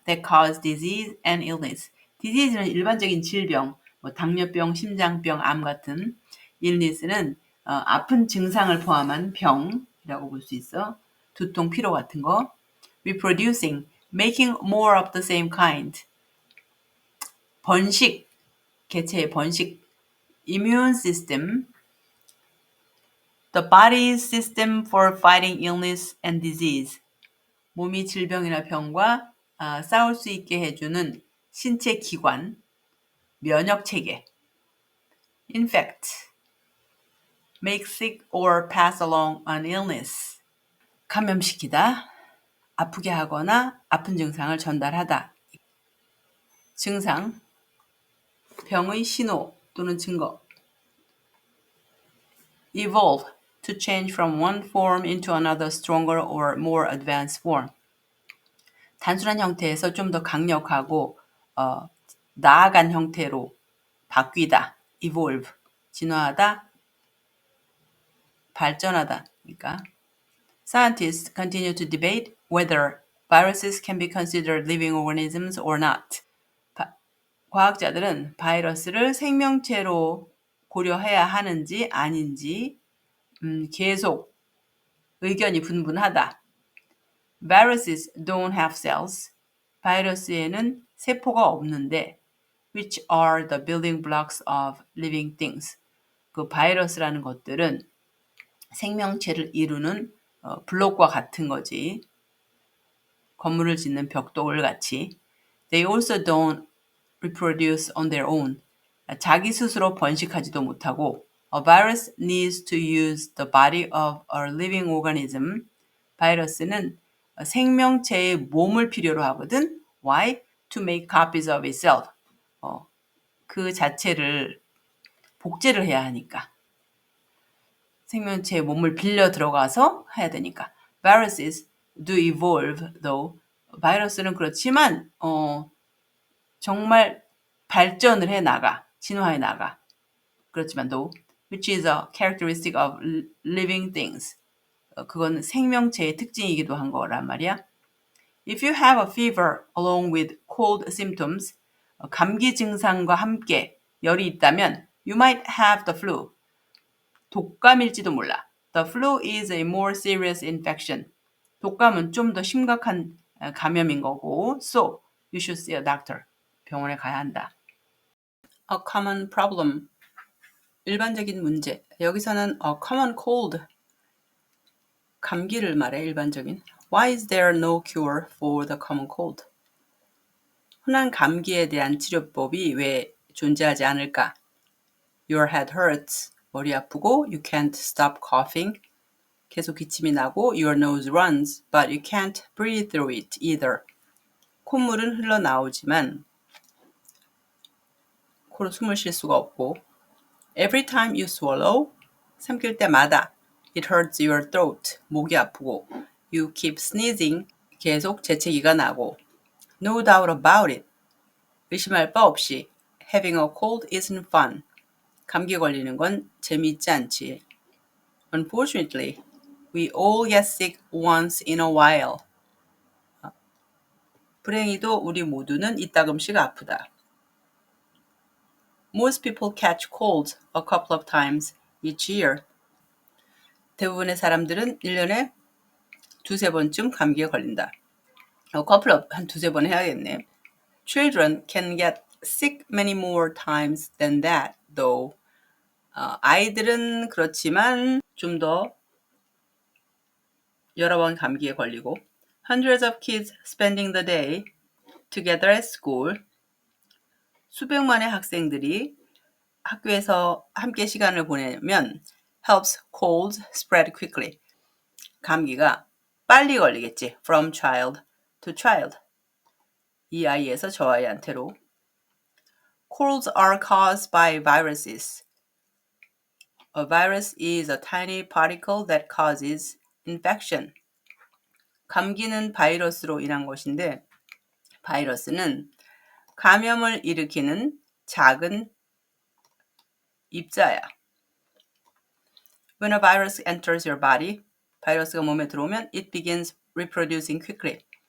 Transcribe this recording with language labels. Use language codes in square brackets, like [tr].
[en] That cause disease and illness. [ko] disease는 일반적인 질병, 당뇨병, 심장병, 암 같은. illness는 아픈 증상을 포함한 병이라고 볼 수 있어. 두통, 피로 같은 거. [en] Reproducing. Making more of the same kind. [ko] 번식, 개체의 번식, [en] immune system, the body's system for fighting illness and disease, [ko] 몸이 질병이나 병과 싸울 수 있게 해주는 신체 기관, 면역 체계, [en] infect, make sick or pass along an illness, [ko] 감염시키다, 아프게 하거나 아픈 증상을 전달하다, 증상, 병의 신호 또는 증거, [en] evolve, to change from one form into another stronger or more advanced form. [ko] 단순한 형태에서 좀 더 강력하고 나아간 형태로 바뀌다, evolve, 진화하다, 발전하다. 그러니까 [en] Scientists continue to debate whether viruses can be considered living organisms or not. [ko] 과학자들은 바이러스를 생명체로 고려해야 하는지 아닌지 계속 의견이 분분하다. [en] Viruses don't have cells. [ko] 바이러스에는 세포가 없는데 [en] which are the building blocks of living things. [ko] 그 바이러스라는 것들은 생명체를 이루는 블록과 같은 거지. 건물을 짓는 벽돌 같이. [en] They also don't reproduce on their own. [ko] 자기 스스로 번식하지도 못하고 [en] A virus needs to use the body of a living organism. [ko] 바이러스는 생명체의 몸을 필요로 하거든. [en] Why? To make copies of itself. [ko] 그 자체를 복제를 해야 하니까. 생명체의 몸을 빌려 들어가서 해야 되니까. [en] Viruses do evolve, though. [ko] 바이러스는 그렇지만 정말 발전을 해 나가, 진화해 나가. 그렇지만 [en] though, which is a characteristic of living things. [ko] 그건 생명체의 특징이기도 한 거란 말이야. [en] If you have a fever along with cold symptoms, [ko] 감기 증상과 함께 열이 있다면 [en] you might have the flu. [ko] 독감일지도 몰라. [en] The flu is a more serious infection. [ko] 독감은 좀 더 심각한 감염인 거고, [en] so you should see a doctor. [ko] 병원에 가야 한다. [en] A common problem. [ko] 일반적인 문제. 여기서는 [en] a common cold. [ko] 감기를 말해, 일반적인. [en] Why is there no cure for the common cold? [ko] 흔한 감기에 대한 치료법이 왜 존재하지 않을까? [en] Your head hurts. [ko] 머리 아프고 [en] you can't stop coughing. [ko] 계속 기침이 나고 [en] your nose runs, but you can't breathe through it either. [ko] 콧물은 흘러나오지만 코로 숨을 쉴 수가 없고 [en] Every time you swallow, [ko] 삼킬 때마다 [en] it hurts your throat. [ko] 목이 아프고 [en] you keep sneezing. [ko] 계속 재채기가 나고 [en] No doubt about it. [ko] 의심할 바 없이 [en] having a cold isn't fun. [ko] 감기 걸리는 건 재미있지 않지. [en] Unfortunately, we all get sick once in a while. [ko] 불행히도 우리 모두는 이따금씩 아프다. [en] Most people catch colds a couple of times each year. [ko] 대부분의 사람들은 1년에 두세 번쯤 감기에 걸린다. [en] couple of [ko] 한 두세 번 해야겠네. [en] Children can get sick many more times than that, though. [ko] 아이들은 그렇지만 좀 더 여러 번 감기에 걸리고 [en] Hundreds of kids spending the day together at school. [ko] 수백만의 학생들이 학교에서 함께 시간을 보내면 [en] helps colds spread quickly. [ko] 감기가 빨리 걸리겠지. [en] From child to child. [ko] 이 아이에서 저 아이한테로. [en] Colds are caused by viruses. A virus is a tiny particle that causes infection. [ko] 감기는 바이러스로 인한 것인데 바이러스는 감염을 일으키는 작은 입자야. [en] When a virus enters your body, [ko] 바이러스가 몸에 들어오면 [en] it begins reproducing quickly.